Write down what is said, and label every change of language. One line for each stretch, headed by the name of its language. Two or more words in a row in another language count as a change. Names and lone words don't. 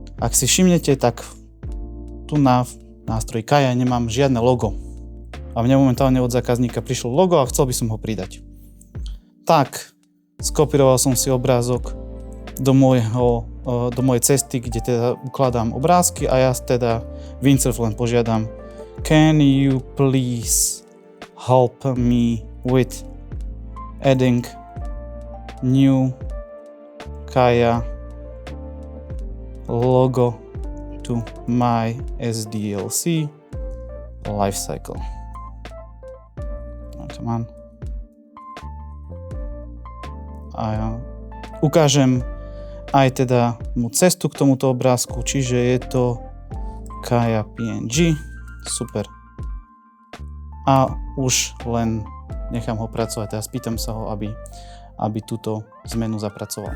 Slovak: Ak si všimnete, tak tu na nástroji Kaya nemám žiadne logo. A mne momentálne od zákazníka prišlo logo a chcel by som ho pridať. Tak, skopíroval som si obrázok do mojej cesty, kde teda ukladám obrázky a ja teda Windsurf len požiadam:
English: Can you please help me with adding new Kaya logo to my SDLC lifecycle. Come on.
Slovak: A ja ukážem aj teda mu cestu k tomuto obrázku, čiže je to Kaya PNG, super. A už len nechám ho pracovať a spýtam sa ho, aby túto zmenu zapracoval.